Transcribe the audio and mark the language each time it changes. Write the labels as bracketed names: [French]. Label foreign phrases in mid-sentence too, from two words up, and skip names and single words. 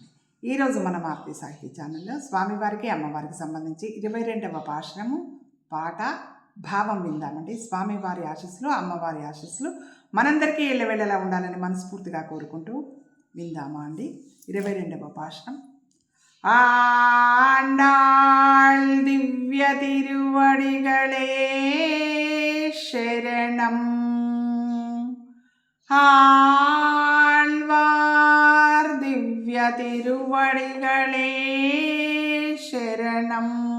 [Telugu] ఈరోజు మన మారుతి సాహితీ ఛానల్లో స్వామివారికి అమ్మవారికి సంబంధించి 22వ పాశురము పాట భావం విందామండి. స్వామివారి ఆశీస్సులు అమ్మవారి ఆశీస్సులు మనందరికీ ఎల్లవేళలా ఉండాలని మనస్ఫూర్తిగా కోరుకుంటూ విందామా అండి. 22వ పాశురం. [Tamil] ஆண்டாள் திவ்ய திருவடிகளே சரணம். ஆழ்வார் திவ்ய திருவடிகளே சரணம்.